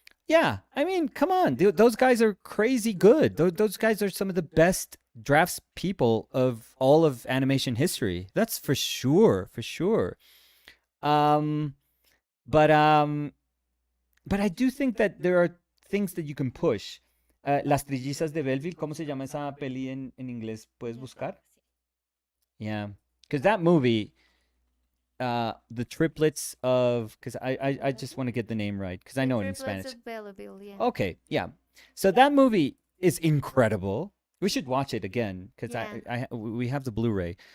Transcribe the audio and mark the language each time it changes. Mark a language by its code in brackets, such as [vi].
[en] Yeah, I mean, come on, those guys are crazy good. Those guys are some of the best drafts people of all of animation history. That's for sure, for sure. Um, but I do think that there are things that you can push. [es] Las Trillizas de Belleville, ¿cómo se llama esa peli en inglés? ¿Puedes buscar? [en] Yeah, because that movie, the triplets of, because I just want to get the name right, because I know it in Triplets Spanish. of Believable, yeah. Okay, yeah. So that movie is incredible. We should watch it again because Yeah. we have the Blu-ray.